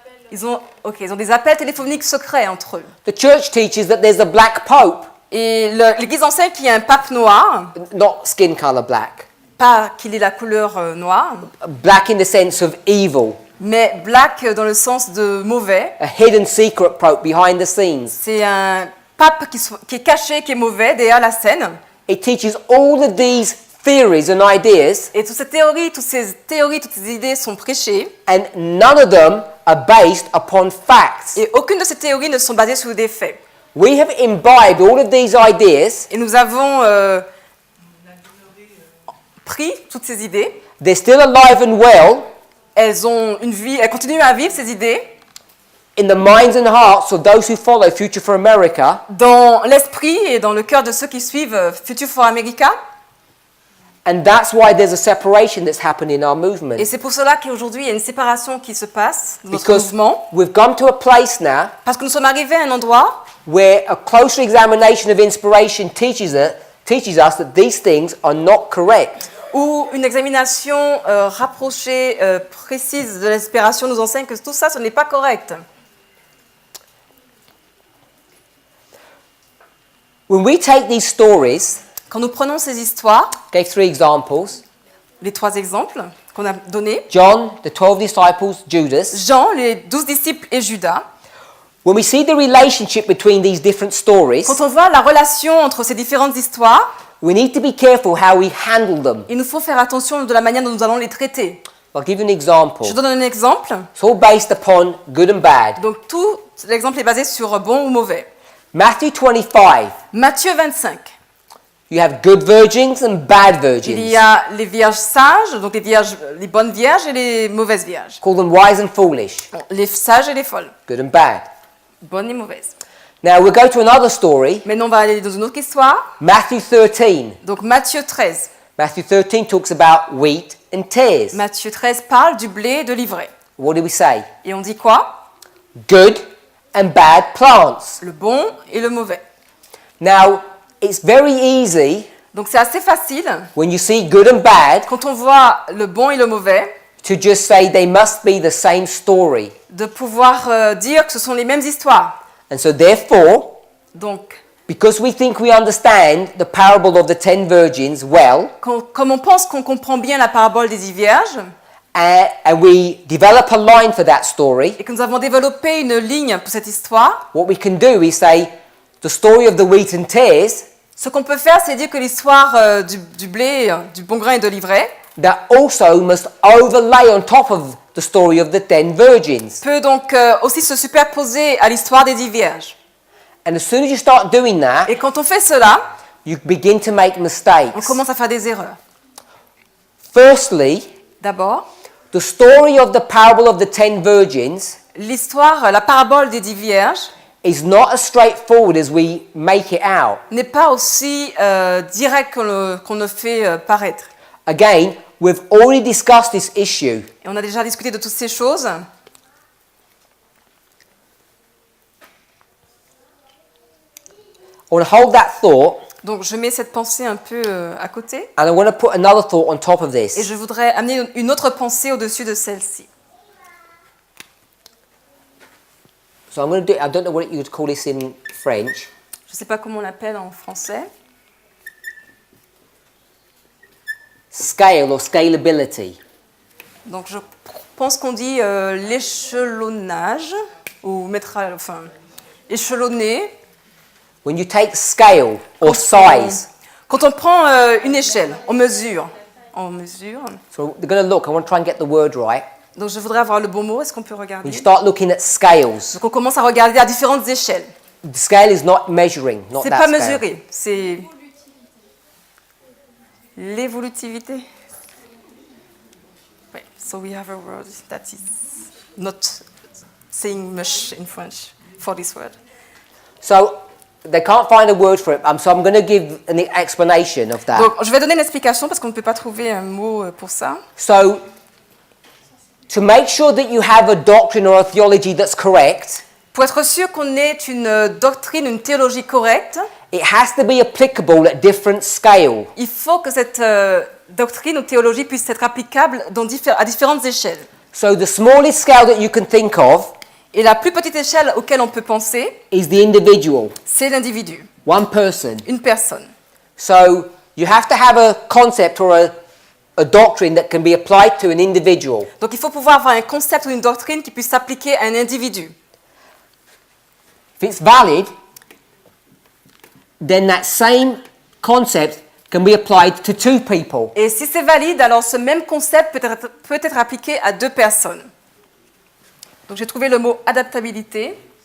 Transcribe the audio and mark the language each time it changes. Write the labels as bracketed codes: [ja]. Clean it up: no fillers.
[fr] Ils ont des appels téléphoniques secrets entre eux. [en] The church teaches that there's a black pope, [fr] Et l'Église enseigne qu'il y a un pape noir, [en] not skin color black, [fr] pas qu'il ait la couleur noire, [en] black in the sense of evil, [fr] mais black dans le sens de mauvais. [en] a hidden secret pope behind the scenes. [fr] C'est un pape qui est caché, qui est mauvais derrière la scène. [en] It teaches all of these theories and ideas, [fr] Et toutes ces idées sont prêchées. [en] and none of them are based upon facts. [fr] Et aucune de ces théories ne sont basées sur des faits. [en] We have imbibed all of these ideas. [fr] Et nous avons pris toutes ces idées. [en] They're still alive and well [fr] Elles ont une vie, elles continuent à vivre ces idées [en] in the minds and hearts of those who follow Future for America, [fr] dans l'esprit et dans le cœur de ceux qui suivent Future for America. [en] And that's why there's a separation that's happened in our movement. [fr] Et c'est pour cela qu'aujourd'hui, il y a une séparation qui se passe dans notre [en] Because [fr] mouvement. [en] we've come to a place now [fr] Parce que nous sommes arrivés à un endroit [en] where a closer examination of inspiration teaches us that these things are not correct. [fr] où une examination rapprochée, précise de l'inspiration nous enseigne que tout ça, ce n'est pas correct. [en] When we take these stories, [fr] Quand nous prenons ces histoires, [en] gave 3 examples, [fr] les 3 exemples qu'on a donnés, [en] John, the 12 disciples, Judas, [fr] Jean, les 12 disciples et Judas, [en] when we see the relationship between these different stories, [fr] quand on voit la relation entre ces différentes histoires, [en] we need to be careful how we handle them. [fr] il nous faut faire attention de la manière dont nous allons les traiter. [en] I'll give you an example. [fr] Je donne un exemple. [en] It's all based upon good and bad. [fr] Donc tout l'exemple est basé sur bon ou mauvais. [en] Matthew 25, [fr] Matthieu 25. [en] you have good virgins and bad [fr] Il [en] virgins. [fr] y a les vierges sages, donc les bonnes vierges et les mauvaises vierges. [en] Call them wise and foolish, [fr] Les sages et les folles. [en] good and bad. [fr] Bonnes et mauvaises. [en] Now we'll go to another story, [fr] Maintenant, on va aller dans une autre histoire. [en] Matthew 13. [fr] Donc Matthieu 13. [en] Matthew 13 talks about wheat and tares. [fr] Matthieu 13 parle du blé et de l'ivraie. [en] What do we say? [fr] Et on dit quoi? [en] Good and bad plants. [fr] Le bon et le mauvais. [en] Now, it's very easy [fr] Donc c'est assez facile, [en] when you see good and bad [fr] quand on voit le bon et le mauvais, [en] to just say they must be the same story. [fr] de pouvoir dire que ce sont les mêmes histoires. [en] And so therefore, [fr] Donc, [en] because we think we understand the parable of the 10 virgins well, [fr] comme on pense qu'on comprend bien la parabole des 10 vierges, [en] and we develop a line for that story, [fr] et que nous avons développé une ligne pour cette histoire, [en] what we can do is say the story of the wheat and tares [fr] ce qu'on peut faire, c'est dire que l'histoire du blé, du bon grain et de l'ivraie [en] that also must overlay on top of the story of the 10 virgins. [fr] peut donc aussi se superposer à l'histoire des 10 vierges. [en] And as soon as you start doing that, [fr] Et quand on fait cela, [en] you begin to make [fr] on [en] mistakes. [fr] commence à faire des erreurs. [en] Firstly, [fr] D'abord, [en] the story of the parable of the 10 virgins [fr] l'histoire, la parabole des 10 vierges [en] is not as straightforward as we make it out. [fr] n'est pas aussi direct qu'on le fait paraître. [en] Again, we've already discussed this issue. [fr] Et on a déjà discuté de toutes ces choses. [en] I want to hold that thought, [fr] Donc je mets cette pensée un peu à côté [en] and I want to put another thought on top of [fr] et [en] this. [fr] je voudrais amener une autre pensée au-dessus de celle-ci. [en] So I'm going to do. I don't know what you would call this in French. [fr] Je ne sais pas comment on l'appelle en français. [en] Scale or scalability. [fr] Donc je pense qu'on dit l'échelonnage ou échelonner. [en] When you take scale or size, [fr] Quand on prend une échelle, on mesure. On mesure. [en] so they're going to look. I want to try and get the word right. [fr] Donc je voudrais avoir le bon mot. Est-ce qu'on peut [en] When [fr] regarder? [en] you start looking at scales, [fr] Donc on commence à regarder à différentes échelles. [en] the scale is not measuring, not [fr] C'est [en] that [fr] pas [en] scale. [fr] mesuré, c'est l'évolutivité. [en] Ouais, so we have a word that is not saying much in French for this word. So they can't find a word for it. So I'm going to give an explanation of that. [fr] Donc je vais donner une explication parce qu'on ne peut pas trouver un mot pour ça. [en] So to make sure that you have a doctrine or a theology that's correct, [fr] Pour être sûr qu'on ait une doctrine, une théologie correcte, [en] it has to be applicable at different scale. [fr] il faut que cette doctrine ou théologie puisse être applicable à différentes échelles. [en] So the smallest scale that you can think of [fr] Et la plus petite échelle auquel on peut penser, [en] is the individual, [fr] c'est l'individu, [en] one person. [fr] une personne. [en] So you have to have a concept or a doctrine that can be applied to an individual. [fr] Donc il faut pouvoir avoir un concept ou une doctrine qui puisse s'appliquer à un individu. [en] If it's valid, then that same concept can be applied to 2 people. [fr] Et si c'est valide, alors ce même concept peut être appliqué à 2 personnes. Donc j'ai trouvé le mot adaptabilité.